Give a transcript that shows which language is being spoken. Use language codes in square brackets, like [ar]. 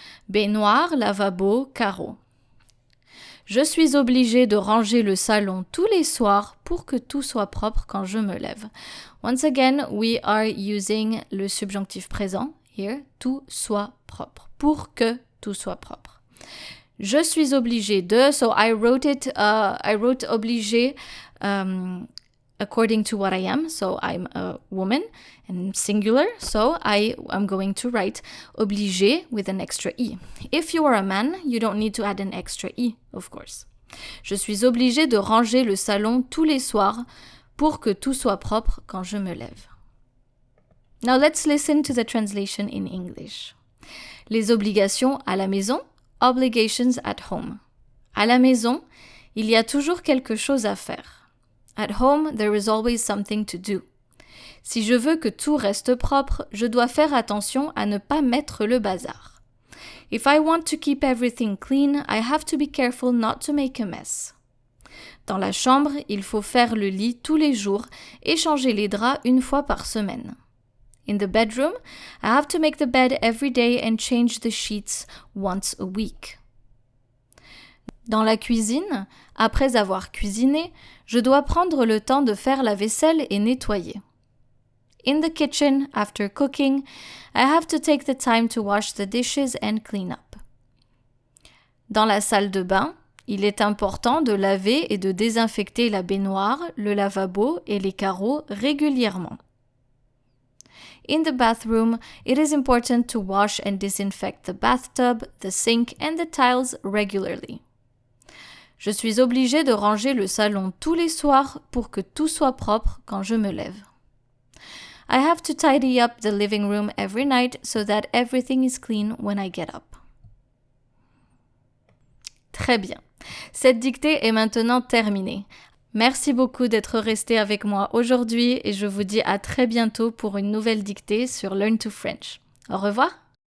[fr] Baignoire, lavabo, carreau. Je suis obligée de ranger le salon tous les soirs pour que tout soit propre quand je me lève. [en] Once again, we are using [fr] le subjonctif présent, [en] here, [fr] tout soit propre, pour que tout soit propre. Je suis obligée de, [en] so I wrote obligée according to what I am, so I'm a woman, and singular, so I'm going to write obligé with an extra E. If you are a man, you don't need to add an extra E, of course. [fr] Je suis obligée de ranger le salon tous les soirs pour que tout soit propre quand je me lève. [en] Now let's listen to the translation in English. [fr] Les obligations à la maison, [en] obligations at home. [fr] À la maison, il y a toujours quelque chose à faire. [en] At home, there is always something to do. [fr] Si je veux que tout reste propre, je dois faire attention à ne pas mettre le bazar. [en] If I want to keep everything clean, I have to be careful not to make a mess. [fr] Dans la chambre, il faut faire le lit tous les jours et changer les draps une fois par semaine. [en] In the bedroom, I have to make the bed every day and change the sheets once a week. [fr] Dans la cuisine, après avoir cuisiné, je dois prendre le temps de faire la vaisselle et nettoyer. [en] In the kitchen, after cooking, I have to take the time to wash the dishes and clean up. [fr] Dans la salle de bain, il est important de laver et de désinfecter la baignoire, le lavabo et les carreaux régulièrement. [en] In the bathroom, it is important to wash and disinfect the bathtub, the sink and the tiles regularly. [fr] Je suis obligée de ranger le salon tous les soirs pour que tout soit propre quand je me lève. [en] I have to tidy up the living room every night so that everything is clean when I get up. [fr] Très bien. Cette dictée est maintenant terminée. Merci beaucoup d'être resté avec moi aujourd'hui et je vous dis à très bientôt pour une nouvelle dictée sur Learn to French. Au revoir.